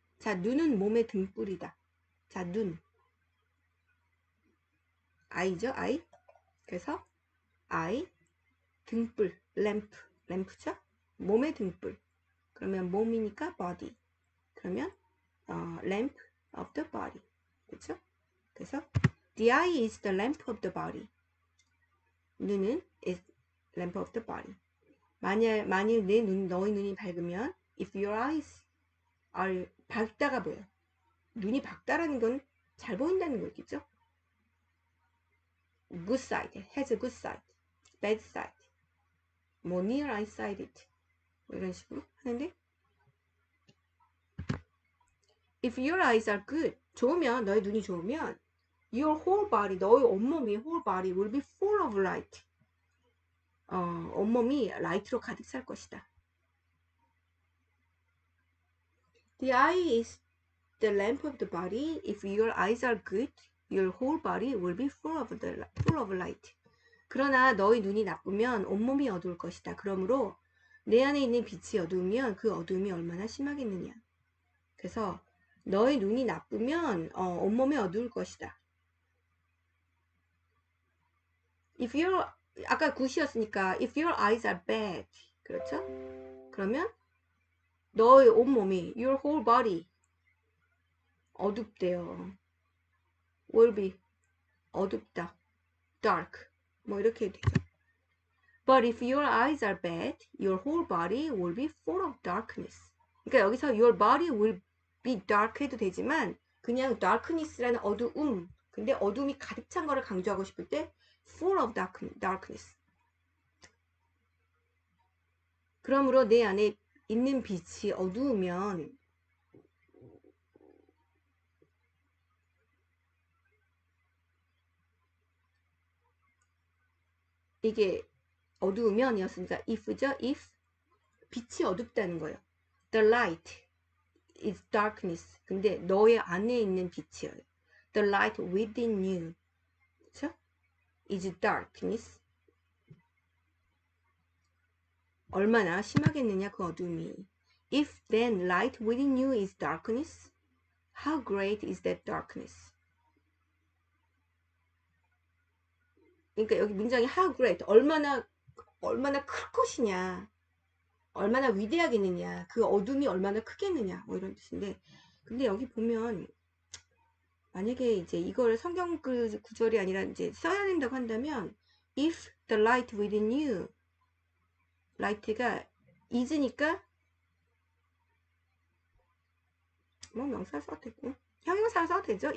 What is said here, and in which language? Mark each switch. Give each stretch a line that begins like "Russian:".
Korean: 자, 눈은 몸의 등불이다. 자, 눈. 아이죠, 아이. 그래서 아이, 등불, 램프죠? 몸의 등불. 그러면 몸이니까 body. 그러면
English: lamp of the body.
Korean: 그쵸?
English: 그래서 the eye is the lamp of the body.
Korean: 눈은
English: is lamp of the body.
Korean: 만일 너의 눈이 밝으면
English: if your eyes are
Korean: 밝다가 뭐예요? 눈이 밝다라는 건 잘 보인다는 거겠죠?
English: good sight, has a good sight, bad sight, 뭐 near eyesighted 뭐 이런 식으로 하는데 if your eyes are good,
Korean: 좋으면 너의 눈이 좋으면
English: your whole body,
Korean: 너의 온몸이
English: whole body will be full of light.
Korean: 온몸이 라이트로 가득 찰 것이다.
English: The eye is the lamp of the body. If your eyes are good, your whole body will be full of light.
Korean: 그러나 너의 눈이 나쁘면 온몸이 어두울 것이다. 그러므로 내 안에 있는 빛이 어두우면 그 어두움이 얼마나 심하겠느냐. 그래서 너의 눈이 나쁘면 온몸이 어두울 것이다.
English: If your
Korean: 아까 굿이었으니까
English: if your eyes are bad,
Korean: 그렇죠? 그러면 너의 온몸이
English: your whole body
Korean: 어둡대요.
English: will be
Korean: 어둡다. dark 뭐 이렇게 되죠.
English: But if your eyes are bad, your whole body will be full of darkness.
Korean: 그러니까 여기서
English: your body will be dark
Korean: 해도 되지만 그냥 darkness라는 어두움, 근데 어둠이 가득 찬 거를 강조하고 싶을 때
English: full of darkness.
Korean: 그러므로 내 안에 있는 빛이 어두우면 이게 어두우면이었으니까 if죠. if 빛이 어둡다는 거예요.
English: The light is darkness.
Korean: 근데 너의 안에 있는 빛이에요.
English: The light within you,
Korean: 그렇죠?
English: is darkness.
Korean: 얼마나 심하겠느냐 그 어둠이.
English: If then light within you is darkness, how great is that darkness?
Korean: 그러니까 여기 문장이 how great, 얼마나 클 것이냐, 얼마나 위대하겠느냐, 그 어둠이 얼마나 크겠느냐, 뭐 이런 뜻인데, 근데 여기 보면 만약에 이제 이걸 성경 그 구절이 아니라 이제 써야 된다고 한다면
English: if the light within you,
Korean: light가 is니까 뭐 명사 써도 되고 형용사 써도 되죠.